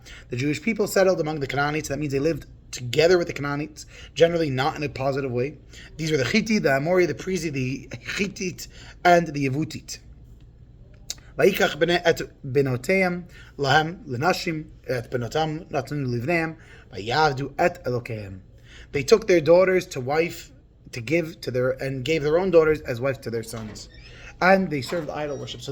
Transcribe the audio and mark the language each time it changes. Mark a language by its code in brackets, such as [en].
[en] The Jewish people settled among the Canaanites. That means they lived together with the Canaanites, generally not in a positive way. These were the Chiti, the Amori, the Prizi, the Chittit, and the Yevutit. [he] ויקח את בנותיהם להם לנשים, את בנותם נתנו לבניהם, ויעבדו את אלוקיהם. [en] They took their daughters to wife, to give to and gave their own daughters as wives to their sons, and they served idol worship.